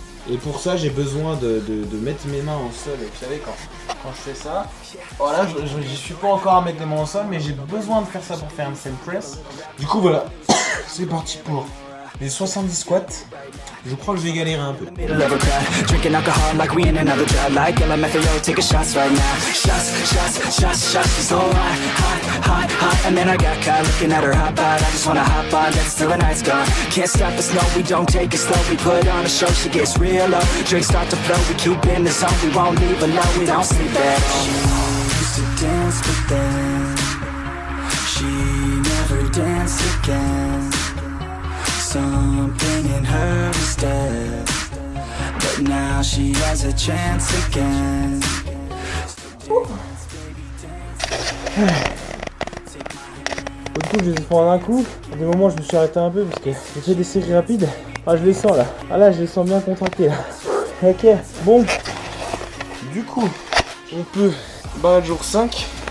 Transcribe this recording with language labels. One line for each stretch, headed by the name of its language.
French: Et pour ça j'ai besoin de mettre mes mains au sol. Et vous savez quand je fais ça, voilà, je suis pas encore à mettre les mains au sol, mais j'ai besoin de faire ça pour faire un handstand press. Du coup voilà, c'est parti pour les 70 squats. Je crois que je vais galérer un peu.
English: Drinking alcohol like we in another drug. Like LMFAO, take a shots right now. Shots, shots, shots, shots. She's so hot, hot, hot, hot. And then I got caught looking at her hot bod. I just wanna hop on, dance till the night's gone. Can't stop us, no, we don't take it slow. We put on a show, she gets real low. Drinks start to flow, we keep in the zone. We won't leave alone, we don't sleep at home. She used to dance, but then she never danced again. Something in her is dead, but now she has a chance again.
French: Du coup, je les ai fait en un coup. À des moments, je me suis arrêté un peu parce que j'ai fait des séries rapides. Ah, je les sens là. Ah là, je les sens bien contractés là. Ok, bon. Du coup, on peut battre jour 5.